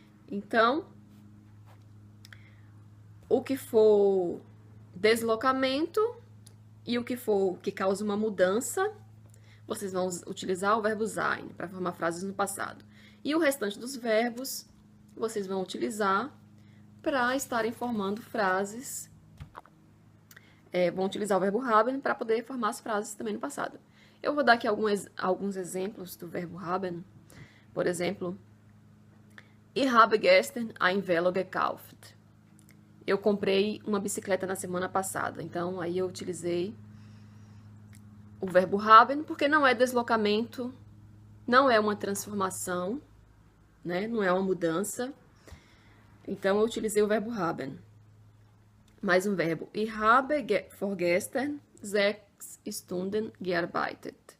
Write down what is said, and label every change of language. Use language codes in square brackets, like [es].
[pt] Então, o que for deslocamento e o que for que causa uma mudança, vocês vão utilizar o verbo sein para formar frases no passado. E o restante dos verbos, vocês vão utilizar para estarem formando frases. Vão utilizar o verbo haben para poder formar as frases também no passado. Eu vou dar aqui alguns exemplos do verbo haben. Por exemplo, [de] ich habe gestern ein Velo gekauft. [pt] Eu comprei uma bicicleta na semana passada. Então, aí eu utilizei o verbo haben, porque não é deslocamento, não é uma transformação, né? Não é uma mudança. Então, eu utilizei o verbo haben. Mais um verbo. [de] Ich habe vorgestern 6 Stunden gearbeitet.